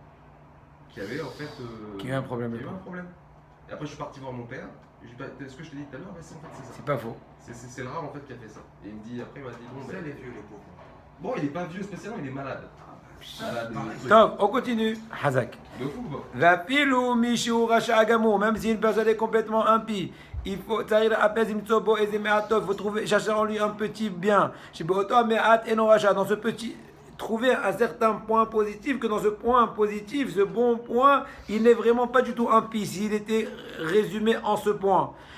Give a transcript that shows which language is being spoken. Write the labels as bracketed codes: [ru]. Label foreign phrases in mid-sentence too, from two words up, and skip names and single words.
[fr] Qui avait en fait. Qui a eu un problème. Qui a eu un problème. Et après, je suis parti voir mon père. Je lui ai dit, est-ce que je t'ai dit tout à l'heure? En fait, c'est ça. C'est pas faux. C'est le Rav en fait qui a fait ça. Et il me dit, après, il m'a dit, bon, C'est ben, les vieux, les pauvres. bon, il est pas vieux spécialement, il est malade. Malade. Top, on continue. Hazak. De fou, quoi. [he] ואפילו מי שהוא רשע גמור, [fr] même si une personne est complètement impie, il faut trouver, chercher en lui un petit bien. Dans ce petit, trouver un certain point positif, que dans ce point positif, ce bon point, il n'est vraiment pas du tout impie, s'il était résumé en ce point.